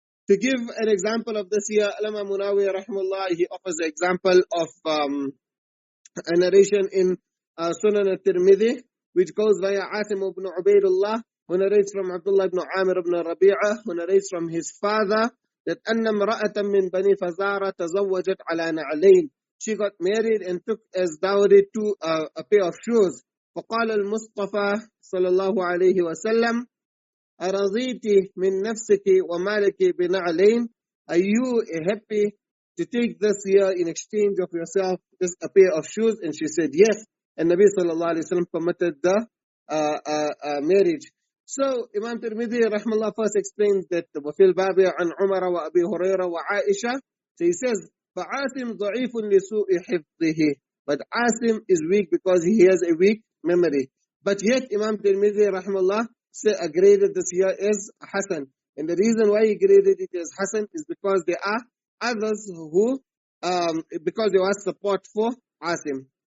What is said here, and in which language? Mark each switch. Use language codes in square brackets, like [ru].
[en] To give an example of this here, Allama Munawi rahimahullah, he offers the example of a narration in Sunan al-Tirmidhi, which goes via Asim ibn Ubaidullah, who narrates from Abdullah ibn Amir ibn Rabi'ah, who narrates from his father, that [ar] أن امرأة من بني فزارة تزوجت على نعلين. [en] She got married and took as dowry a pair of shoes. [ar] فقال المصطفى صلى الله عليه وسلم أرضيت من نفسك ومالك بنعلين. [en] Are you happy to take this year in exchange of yourself a pair of shoes? And she said yes. And Nabi sallallahu alayhi wa sallam permitted the marriage. So Imam Tirmidhi rahmallah first explains that [ar] وَفِي الْبَابِ عَنْ عُمَرَ وَأَبِي هُرَيْرَ وَعَائِشَةَ. [en] So he says [ar] فَعَاسِمْ ضَعِيفٌ لِسُوءِ حِفْظِهِ. [en] But Asim is weak because he has a weak memory. But yet Imam Tirmidhi rahmallah graded this here as Hasan. And the reason why he graded it as Hasan is because there are others who, because there was support for Asim.